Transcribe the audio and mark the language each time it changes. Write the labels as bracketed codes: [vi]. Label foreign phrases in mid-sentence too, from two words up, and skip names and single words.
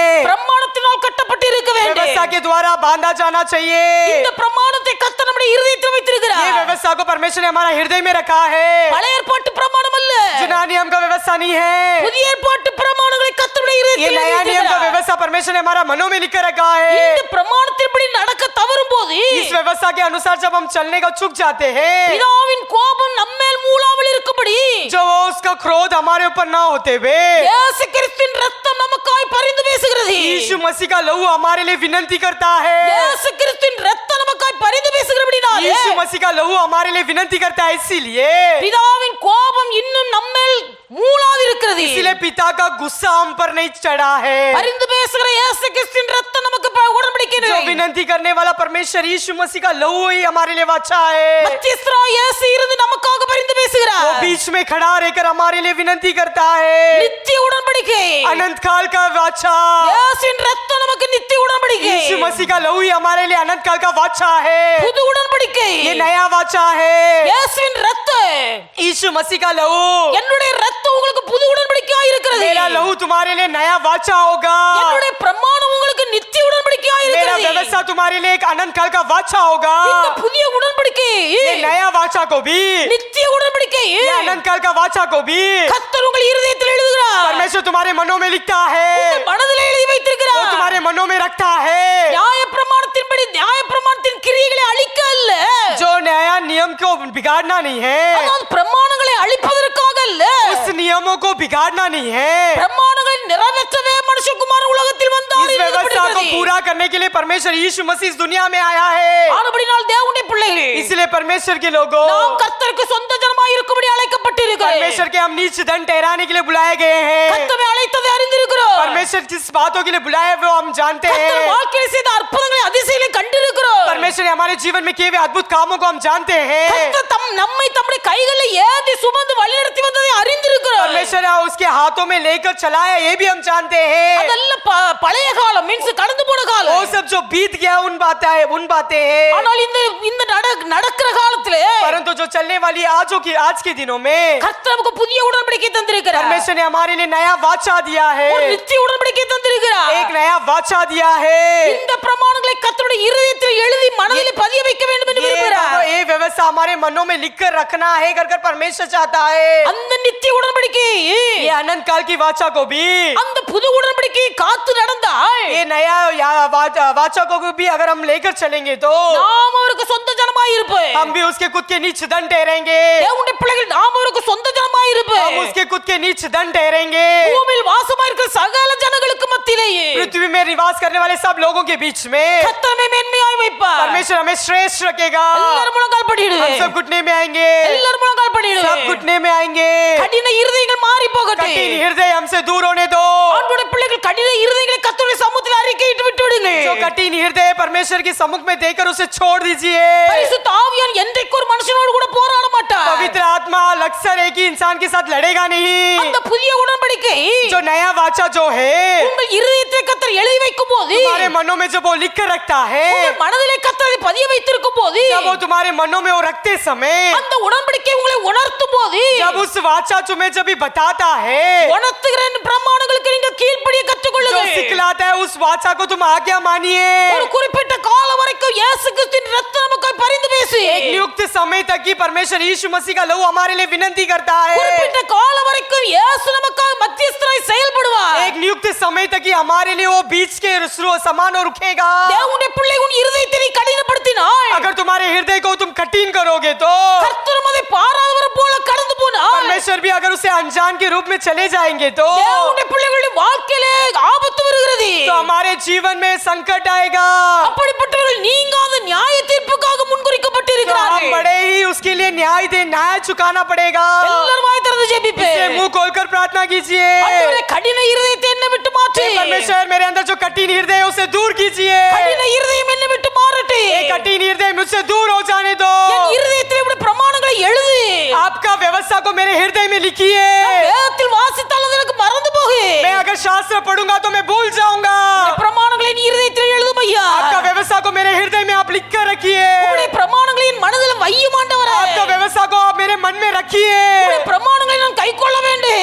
[ta] பிரமாணத்தினால் கட்டப்பட்டு இருக்க [hi] व्यवस्था [ta] வேண்டும். [hi] के द्वारा बांधा जाना चाहिए। [ta] இந்த பிரமாணத்தை கர்த்தர் நம்முடைய இருதயத்தில் [hi] ये [ta] வைத்திருக்கிறார். [hi] व्यवस्था को परमेश्वर ने हमारा हृदय में रखा है। [ta] பழைய ஏற்பாட்டு பிரமாணம் அல்ல, [hi] जुना नियम का व्यवस्था नहीं है। [ta] புதிய ஏற்பாட்டு பிரமாணங்களை கர்த்தருடைய [hi] ये [ta] இருதயத்தில் [hi] नया नियम का [ta] வைத்திருக்கிறார். [hi] व्यवस्था परमेश्वर ने हमारा मनों में लिख कर रखा है। [ta] இந்த பிரமாணத்தின்படி நடக்க தவறும் போது [hi] इस व्यवस्था के अनुसार जब हम चलने का चूक जाते हैं [ta] பிதாவின் கோபம் நம்மேல் மூளாமல் இருக்கும்படி [hi] जो वो उसका क्रोध हमारे ऊपर ना होते हुए [ta] இயேசு கிறிஸ்துவின் ரத்தம் நமக்காய் பரிந்து பேசுகிறது. [hi] यीशु मसीह का लहू हमारे लिए विनती करता है। [ta] இயேசு கிறிஸ்துவின் ரத்தம் நமக்காய் பரிந்து பேசுகிறபடினாலே [hi] यीशु मसीह का लहू हमारे लिए विनती करता है। इसीलिए [ta] பிதாவின் கோபம் இன்னும் நம்மேல் மூளாது இருக்கிறது. [hi] इसीलिए पिता का गुस्सा हम पर नहीं चढ़ा है। [ta] பரிந்து பேசுகிற இயேசு கிறிஸ்துவின் ரத்தம் நமக்கு உடன்படிக்கை [hi] जो विनती करने वाला परमेश्वर यीशु मसीह का लहू ही हमारे लिए वाचा है। [ta] மத்தியஸ்தராய் இயேசு இருந்து நமக்காக பரிந்து [hi] वो [ta] பேசுகிறார். [hi] बीच में खड़ा रहकर हमारे लिए विनती करता है। [ta] நித்திய உடன்படிக்கை. [hi] अनंत काल का वाचा [ta] இயேசுவின் ரத்தம் நமக்கு நித்திய உடன்படிக்கை. [hi] यीशु मसीह का लहू ही हमारे लिए अनंत काल का वाचा है। [ta] புது உடன்படிக்கை. [hi] ये नया वाचा है। [ta] இயேசுவின் ரத்தம், [hi] यीशु मसीह का लहू [ta] என்னுடைய ரத்தம் உங்களுக்கு புது உடன்படிக்கையாய் இருக்கிறது. [hi] मेरा लहू तुम्हारे लिए नया वाचा होगा। [ta] என்னுடைய பிரமாணம் உங்களுக்கு நித்திய உடன்படிக்கையாய் [hi] मेरा [ta] இருக்கிறது. [hi] व्यवस्था तुम्हारे लिए एक अनंत काल का वाचा होगा। [ta] இந்த புதிய உடன்படிக்கை [hi] ये नया वाचा को भी [ta] நித்திய உடன்படிக்கை [hi] ये अनंत काल का वाचा को भी [ta] கர்த்தர் உங்கள் இருதயத்தில் எழுதுகிறார். [hi] परमेश्वर तुम्हारे मनों में लिखता है। [ta] உங்கள் மனதில் எழுதி [hi] वो [ta] வைத்திருக்கிறார். [hi] तुम्हारे मनों में रखता है। [ta] நியாய பிரமாணத்தின்படி நியாய பிரமாணத்தின் கிரியைகளை அழிக்க அல்ல, [hi] जो नया नियम को बिगाड़ना नहीं है, [ta] அதாவது பிரமாணங்களை அழிப்பதற்காக அல்ல, [hi] उस नियमों को बिगाड़ना नहीं है। [ta] பிரமாணங்களை நிறைவேற்றவே மனுஷகுமாரன் உலகத்தில் வந்தார் [hi] इस [ta] என்று [hi] व्यवस्था को [ta] எழுதப்பட்டிருக்கிறது. [hi] पूरा करने के लिए परमेश्वर यीशु मसीह इस दुनिया में आया है। [ta] ஆனபடியால் தேவனுடைய பிள்ளைகளே, [hi] इसलिए परमेश्वर के लोगों [ta] நாம் கர்த்தருக்கு சொந்த ஜனமாய் இருக்கும்படி அழைக்கப்பட்டிருக்கிறோம். [hi] परमेश्वर के हम नीच दंड ठहराने के लिए बुलाए गए हैं। [ta] கர்த்தரை அழைத்ததை அறிந்திருக்கிறோம். [hi] परमेश्वर जिस बातों के लिए बुलाए वो हम जानते [ta] கர்த்தர் [hi] हैं। [ta] வாழ்க்கையில் செய்த அற்புதங்களை அதிசயங்களை கண்டிருக்கிறோம். [hi] परमेश्वर ने हमारे जीवन में किए हुए अद्भुत कामों को हम जानते हैं। [ta] கர்த்தர் நம்மை தம்முடைய கைகளில் ஏந்தி சுமந்து வழிநடத்தி வந்ததை அறிந்திருக்கிறோம். [hi] परमेश्वर ने उसके हाथों में लेकर चलाया ये भी हम जानते हैं। [ta] அதெல்லாம் பழைய காலம், மீன்ஸ் கடந்து போன [hi] वो [ta] காலம். [hi] सब जो बीत गया उन बातें हैं। [ta] ஆனால் இந்த இந்த நடக்கிற காலத்திலே [hi] परंतु जो चलने वाली आज के दिनों में [ta] கர்த்தர் நமக்கு புதிய உடன்படிக்கை தந்திருக்கிறார். [hi] परमेश्वर ने हमारे लिए नया वाचा दिया है। [ta] ஒரு நித்திய உடன்படிக்கை தந்திருக்கிறார். [hi] एक नया वाचा दिया है। [ta] இந்த பிரமாணங்களை கர்த்தருடைய இருதயத்தில் எழுதி மனதில் பதிய வைக்க வேண்டும் என்று விரும்புகிறார். [hi] ये व्यवस्था हमारे मनों में लिखकर रखना है कर परमेश्वर चाहता है। [ta] அந்த நித்திய உடன்படிக்கை, [hi] ये अनंत काल की वाचा को भी, [ta] அந்த புது உடன்படிக்கையை காத்து நடந்தால் [hi] ये नया वाचा को भी अगर हम लेकर चलेंगे तो [ta] நாம் அவருக்கு சொந்த ஜனமாய் இருப்போம். [hi] हम भी उसके खुद के नीच दंड ठहरेंगे। [ta] தேவனுடைய பிள்ளைகள் நாம் அவருக்கு சொந்த ஜனமாய் இருப்போம். [hi] हम उसके खुद के नीच दंड ठहरेंगे। [ta] பூமியில் வாசமாய் இருக்கிற சகல ஜனங்களுக்கு மத்தியிலேயே [hi] पृथ्वी में निवास करने वाले सब लोगों के बीच में [ta] கர்த்தர் நம்மை மேன்மையாய் வைப்பார். [hi] परमेश्वर हमें श्रेष्ठ रखेगा। [ta] எல்லாரும் முழங்கால் [hi] हम [ta] படியிடுவேன். [hi] सब घुटने में आएंगे। [ta] எல்லாரும் முழங்கால் பண்ணிடுவேன். [hi] सब घुटने में आएंगे। [ta] கடின இருதயங்கள் மாறி போகட்டும். [hi] कठिन हृदय हमसे दूर होने दो। [ta] ஆண்டவருடைய பிள்ளைகள் கடின இருதயங்களை கர்த்தருடைய சமூகத்தில் அறிக்கையிட்டு விட்டு விடுங்க. [hi] जो कठिन हृदय परमेश्वर के सम्मुख में देकर उसे छोड़ दीजिए। [ta] பரிசுத்த ஆவியான் என்றைக்கு ஒரு மனுஷனோடு கூட போராட மாட்டார். [hi] पवित्र आत्मा अक्सर एक ही इंसान के साथ लड़ेगा नहीं। [ta] அந்த புதிய உடன்படிக்கை [hi] जो नया वाचा जो है [ta] உங்கள் இருதயத்தை கர்த்தர் எழுதி வைக்கும் போது, [hi] तुम्हारे मनों में जब वो लिख कर रखता है, [ta] உங்கள் மனதிலே கர்த்தர் அதை பதிய வைத்திருக்கும் போது, [hi] जब वो तुम्हारे मनों में वो रखते समय, [ta] அந்த உடன்படிக்கை உங்களை உணர்த்தும் போது, [hi] जब उस वाचा तुम्हें जब भी बताता है, [ta] உணர்த்துகிற பிரமாணங்களுக்கு நீங்கள் கீழ்ப்படிய [hi] जो [ta] கற்றுக்கொள்ளுங்கள். [hi] सिखलाता है उस वाचा को तुम आज्ञा मानिए। [ta] ஒரு குறிப்பிட்ட காலம் வரைக்கும் இயேசு கிறிஸ்துவின் ரத்தம் நமக்கு பரிந்து பேசி, [hi] एक नियुक्त समय तक ही परमेश्वर यीशु मसीह का लहू हमारे लिए विनती करता है। [ta] குறிப்பிட்ட காலம் வரைக்கும் இயேசு நமக்காக மத்தியஸ்தராய் செயல்படுவார். [hi] एक नियुक्त समय तक ही हमारे लिए वो बीच के समान और रुकेगा। [ta] தேவனுடைய பிள்ளை உன் இருதயத்தை நீ கடினப்படுத்தினாய், [hi] अगर तुम्हारे हृदय को तुम कठिन करोगे तो [ta] கர்த்தரும் அதை பாராதவர் போல கடந்து போனார். [hi] परमेश्वर भी अगर उसे अनजान के रूप में चले जाएंगे तो [ta] தேவனுடைய பிள்ளைகளுடைய வாழ்க்கையிலே ஆபத்து வருகிறது. [hi] तो हमारे जीवन में संकट आएगा। [ta] அப்படிப்பட்டவர்கள் நீங்காத நியாய தீர்ப்புக்காக [hi] तो हम [ta] முன்குறிக்கப்பட்டிருக்கிறார்கள். [hi] बड़े ही उसके लिए न्याय चुकाना पड़ेगा। [ta] எல்லாரும் வாய் திறந்து ஜெபிப்பே. [hi] इसलिए मुंह खोलकर प्रार्थना कीजिए। [ta] ஆண்டவரே, கடின இருதயத்தை என்னை விட்டு மாற்று. [hi] हे परमेश्वर, मेरे अंदर जो कठिन हृदय है उसे दूर कीजिए। [ta] கடின இருதயம் என்னை விட்டு மாறட்டு. [hi] ये कठिन हृदय मुझसे दूर हो जाने दो। [ta] என் இருதயத்தில் உடைய பிரமாணங்களை எழுது. [hi] आपका व्यवस्था को मेरे हृदय में लिखिए। [ta] வேதத்தில் வாசித்தால் அது எனக்கு மறந்து போகு. [hi] मैं अगर शास्त्र पढ़ूंगा तो मैं भूल जाऊंगा। [ta] உடைய பிரமாணங்களை நீ இருதயத்தில் எழுதும் ஐயா. [hi] आपका व्यवस्था को मेरे हृदय में आप लिख कर रखिए। [ta] உடைய பிரமாணங்களை என் மனதில் வையும் ஆண்டவரே. [hi] आपका व्यवस्था को आप मेरे मन में रखिए। [ta] உடைய பிரமாணங்களை நான் கைக்கொள்ள வேண்டும்.